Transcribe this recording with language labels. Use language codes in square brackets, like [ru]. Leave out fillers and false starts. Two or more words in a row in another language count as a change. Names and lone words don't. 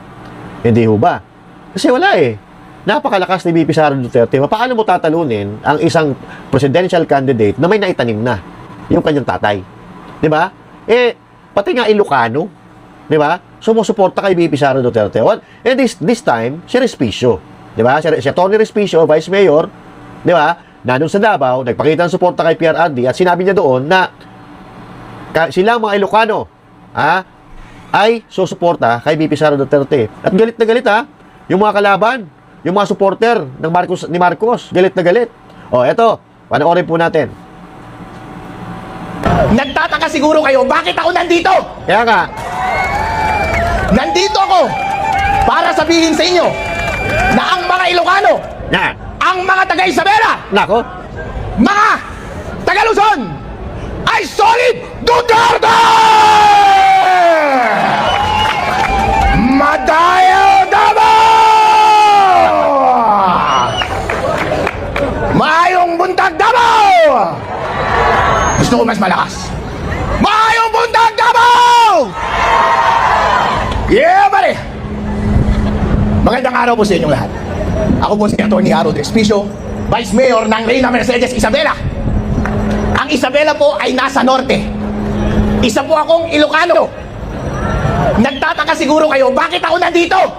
[tl] Hindi ho ba? Kasi wala eh. Napakalakas ni VP Sara Duterte. Paano mo tatalunin ang isang [en] presidential candidate [tl] na may naitanim na yung kanyang tatay? 'Di ba? Eh, pati nga Ilocano, 'di ba? Sumusuporta kay VP Sara Duterte. [en] And this time, [tl] si Respicio, 'di ba? Si Tony Respicio, Vice Mayor, 'di ba? Nandun sa Davao, nagpakita ng suporta kay PRRD at sinabi niya doon na silang mga Ilocano, ay susuporta kay VP Sara Duterte. At galit na galit yung mga kalaban, yung mga supporter ni Marcos, galit na galit. O, eto, panoorin po natin. Nagtataka siguro kayo, bakit ako nandito? Kaya nga, Nandito ako para sabihin sa inyo na ang mga Ilocano, ang mga taga-Isabela, nako, mga taga-Luzon, ay solid Duterte! [ceb] Madayo Davao! Maayong buntag Davao! [tl] Gusto ko mas malakas. [ceb] Maayong buntag [tl] Davao! Yeah, pare! Magandang araw po sa inyong lahat. Ako po si Atty. Harold Respicio, Vice Mayor ng Reyna Mercedes Isabela. Ang Isabela po ay nasa norte. Isa po akong Ilocano. Nagtataka siguro kayo, bakit ako nandito?